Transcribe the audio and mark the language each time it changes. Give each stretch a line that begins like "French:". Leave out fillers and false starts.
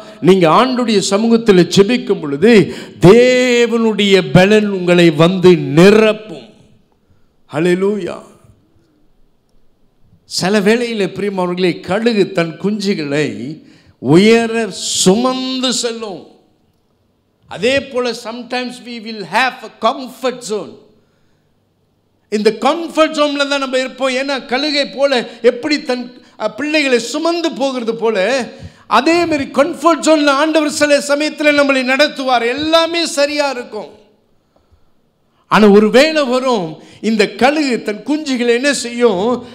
Tamil: நீங்க ஆண்டவருடைய சமூகத்தில் ஜெபிக்கும் பொழுது தேவனுடைய பலன் உங்களை வந்து நிரப்பும். ஹல்லேலூயா. சில வேளையில் பிரியமானவர்களே, கழுகு தன் குஞ்சுகளை உயர சுமந்து செல்லும். அதே போல
English: Sometimes we will have a comfort zone.
Tamil: இந்த கம்ஃபர்ட் ஜோன்ல தான் நம்ம இருப்போம். ஏன்னா கழுகை போல எப்படி தன் பிள்ளைகளை சுமந்து போகிறது போல, அதே மாதிரி கம்ஃபர்ட் ஜோன்ல ஆண்டவர் சில சமயத்தில் நம்மளை நடத்துவார். எல்லாமே சரியா இருக்கும். ஆனால் ஒரு வேளை வரும், இந்த கழுகு தன் குஞ்சுகளை என்ன செய்யும்?